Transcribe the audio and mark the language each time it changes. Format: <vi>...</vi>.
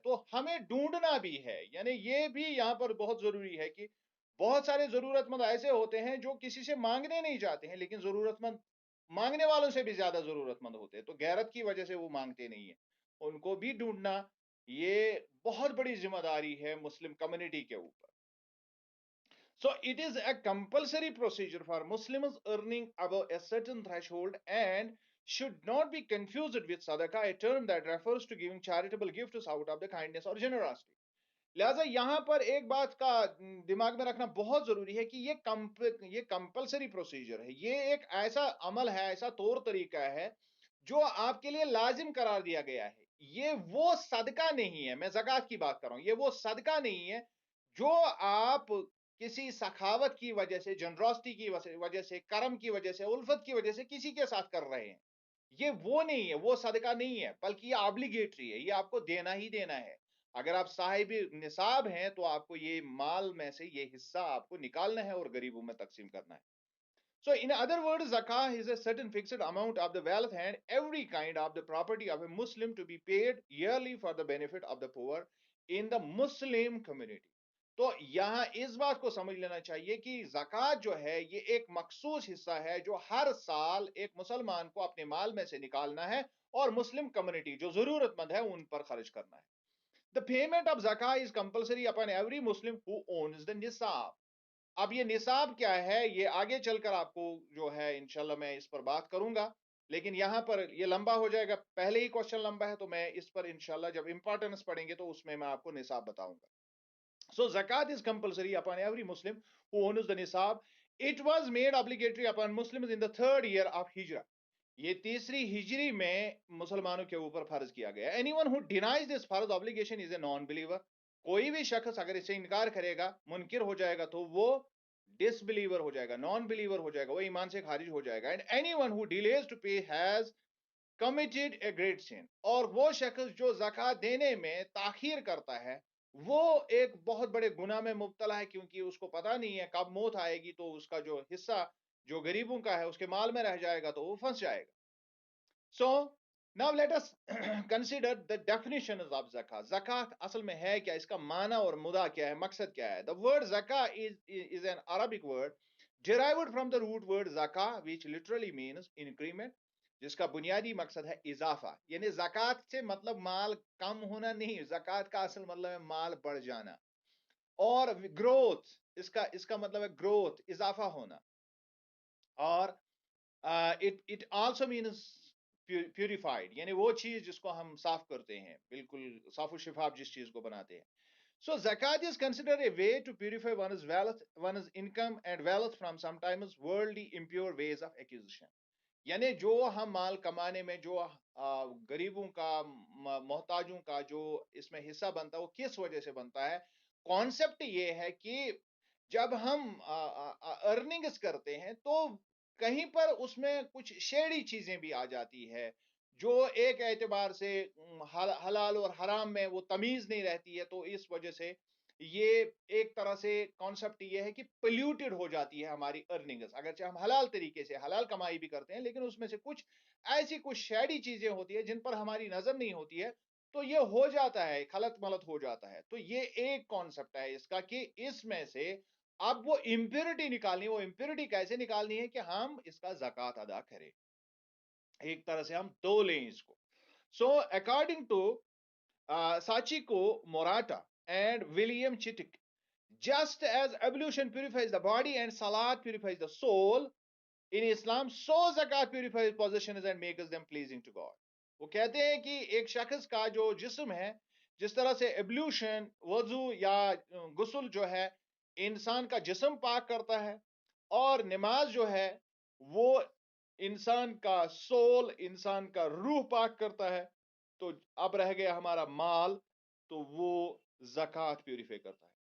<ur>تو ہمیں ڈھونڈنا بھی ہے، یعنی یہ بھی یہاں پر بہت ضروری ہے کہ بہت سارے ضرورت مند ایسے ہوتے ہیں جو کسی سے مانگنے نہیں جاتے ہیں، لیکن ضرورت مند مانگنے والوں سے بھی زیادہ ضرورت مند ہوتے ہیں، تو غیرت کی وجہ سے وہ مانگتے نہیں ہیں. ان کو بھی ڈھونڈنا یہ بہت بڑی ذمہ داری ہے مسلم کمیونٹی کے اوپر.</ur> <en>So it is a compulsory procedure for Muslims earning above a certain threshold and should not be confused with sadaqah, a term that refers to giving charitable gifts out of the kindness or generosity.</en> <ur>لہٰذا یہاں پر ایک بات کا دماغ میں رکھنا بہت ضروری ہے کہ یہ کمپلسری پروسیجر ہے، یہ ایک ایسا عمل ہے، ایسا طور طریقہ ہے جو آپ کے لیے لازم قرار دیا گیا ہے. یہ وہ صدقہ نہیں ہے، میں زکوٰۃ کی بات کر رہا ہوں، یہ وہ صدقہ نہیں ہے جو آپ کسی سخاوت کی وجہ سے، جنراسٹی کی وجہ سے، کرم کی وجہ سے، الفت کی وجہ سے کسی کے ساتھ کر رہے ہیں. یہ وہ نہیں ہے، وہ صدقہ نہیں ہے، بلکہ یہ آبلیگیٹری ہے، یہ آپ کو دینا ہی دینا ہے. اگر آپ صاحب نصاب ہیں تو آپ کو یہ مال میں سے یہ حصہ آپ کو نکالنا ہے اور غریبوں میں تقسیم کرنا ہے.</ur> <en>So in other words, zakah is a certain fixed amount of the wealth and every kind of the property of a Muslim to be paid yearly for the benefit of the poor in the Muslim community.</en> <ur>تو یہاں اس بات کو سمجھ لینا چاہیے کہ زکوٰۃ جو ہے یہ ایک مخصوص حصہ ہے جو ہر سال ایک مسلمان کو اپنے مال میں سے نکالنا ہے اور مسلم کمیونٹی جو ضرورت مند ہے ان پر خرچ کرنا ہے.</ur> <en>The payment of zakah is compulsory upon every Muslim who owns the nisab.</en> <ur>اب یہ نصاب کیا ہے یہ آگے چل کر آپ کو جو ہے انشاءاللہ میں اس پر بات کروں گا، لیکن یہاں پر یہ لمبا ہو جائے گا، پہلے ہی کوشچن لمبا ہے، تو میں اس پر انشاءاللہ جب امپورٹنس پڑھیں گے تو اس میں آپ کو نصاب بتاؤں گا.</ur> <en>So zakat is compulsory upon every Muslim who owns the nisab. It was made obligatory upon Muslims in the third year of Hijrah.</en> <ur>یہ تیسری ہجری میں مسلمانوں کے اوپر فرض کیا گیا.</ur> <en>Anyone who denies this فرض obligation is a non-believer.</en> <ur>کوئی بھی شخص اگر اس سے انکار کرے گا، منکر ہو جائے گا، تو وہ ڈس بلیور ہو جائے گا، نان بلیور ہو جائے گا، وہ ایمان سے خارج ہو جائے گا.</ur> <en>And anyone who delays to pay has committed a great sin.</en> <ur>اور وہ شخص جو زکوٰۃ دینے میں تاخیر کرتا ہے وہ ایک بہت بڑے گناہ میں مبتلا ہے، کیونکہ اس کو پتہ نہیں ہے کب موت آئے گی تو اس کا جو حصہ جو غریبوں کا ہے اس کے مال میں رہ جائے گا تو وہ پھنس جائے گا.</ur> <en>So now let us consider the definitions of zakah. Zakat</en> <ur>اصل میں ہے کیا، اس کا معنی اور مدعا کیا ہے،</ur> <en>مقصد کیا ہے. The word zakah is an Arabic word derived from the root word zakah which literally means increment,</en> <ur>جس کا بنیادی مقصد ہے اضافہ. یعنی زکوٰۃ سے مطلب مال کم ہونا نہیں، زکوٰۃ کا اصل مطلب ہے مال بڑھ جانا. اور گروتھ، اس کا مطلب ہے گروتھ، اضافہ ہونا. اور</ur> <en>it also means purified،</en> <ur>یعنی وہ چیز جس کو ہم صاف کرتے ہیں، بالکل صاف و شفاف جس چیز کو بناتے ہیں.</ur> <en>So zakat is considered a way to purify one's wealth, one's income and wealth from sometimes worldly impure ways of acquisition.</en> <ur>یعنی جو ہم مال کمانے میں جو غریبوں کا، محتاجوں کا جو اس میں حصہ بنتا ہے وہ کس وجہ سے بنتا ہے. کانسیپٹ یہ ہے کہ جب ہم ارننگز کرتے ہیں تو کہیں پر اس میں کچھ شیڑی چیزیں بھی آ جاتی ہے جو ایک اعتبار سے حلال اور حرام میں وہ تمیز نہیں رہتی ہے، تو اس وجہ سے یہ ایک طرح سے کانسیپٹ یہ ہے کہ پلیوٹڈ ہو جاتی ہے ہماری ارننگز. اگرچہ ہم حلال طریقے سے حلال کمائی بھی کرتے ہیں لیکن اس میں سے کچھ ایسی کچھ شیڑی چیزیں ہوتی ہے جن پر ہماری نظر نہیں ہوتی ہے، تو یہ ہو جاتا ہے، خلط ملط ہو جاتا ہے. تو یہ ایک کانسیپٹ ہے اس کا کہ اس میں سے اب وہ امپیورٹی نکالنی، وہ امپیورٹی کیسے نکالنی ہے کہ ہم اس کا زکوٰۃ ادا کریں، ایک طرح سے ہم دو لیں اس کو.</ur> <en>So according to Sachiko Murata and William Chittick, Just as ablution purifies the body and salat purifies the soul in Islam, so zakat purifies possessions and makes them pleasing to God.</en> <ur>وہ کہتے ہیں کہ ایک شخص کا جو جسم ہے، جس طرح سے ایبلیوشن وضو یا غسل جو ہے انسان کا جسم پاک کرتا ہے، اور نماز جو ہے وہ انسان کا سول، انسان کا روح پاک کرتا ہے، تو اب رہ گیا ہمارا مال، تو وہ زکوٰۃ پیوریفائی کرتا ہے.</ur>